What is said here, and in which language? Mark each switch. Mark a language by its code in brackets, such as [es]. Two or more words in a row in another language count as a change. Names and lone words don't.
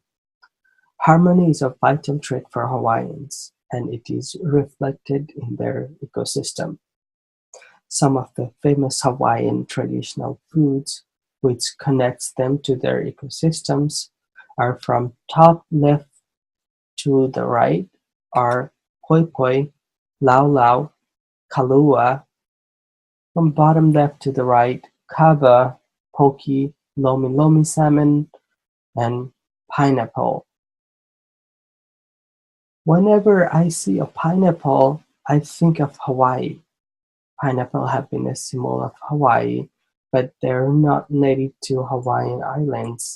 [en] Harmony is a vital trait for Hawaiians, and it is reflected in their ecosystem. Some of the famous Hawaiian traditional foods which connects them to their ecosystems are from top left to the right are poi poi, lau lau, kalua. From bottom left to the right, kava, poki, lomi lomi salmon, and pineapple. Whenever I see a pineapple, I think of Hawaii. Pineapple have been a symbol of Hawaii, but they're not native to Hawaiian Islands.